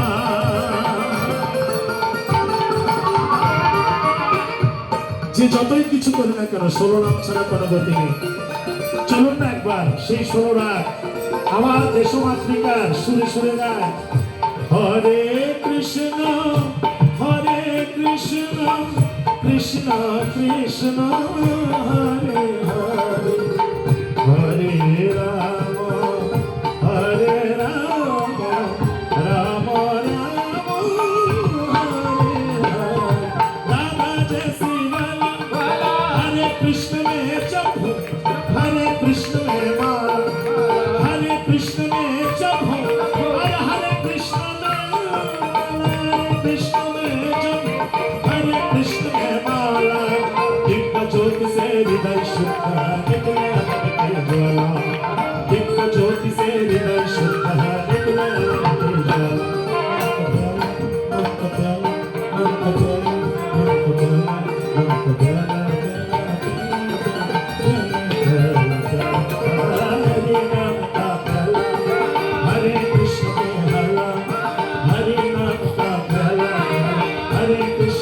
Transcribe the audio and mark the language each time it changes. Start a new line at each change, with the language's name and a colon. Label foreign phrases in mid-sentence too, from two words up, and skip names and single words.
Bangla: যে যতই কিছু করে না কেন 16 রাত ছাড়া কোনো গতি নেই চলুন না একবার সেই 16 রাত আমার দেশমাতৃকার সুরে সুরে গায় হরে কৃষ্ণ
Hindi: কৃষ্ণ কৃষ্ণ হরে হরে हरे राम हरे राम राम राम हरे हरे राधा जैसी वाला हरे कृष्ण में जप हरे कृष्ण में माला हरे कृष्ण में जप हरे कृष्ण में जप हरे कृष्ण में माला दिव्य ज्योति से हृदय शुद्ध निकले ज्वाला दिव्य ज्योति से हृदय शुद्ध निकले ज्वाला हरे कृष्ण के हाला हरे नाम का प्याला हरे कृष्ण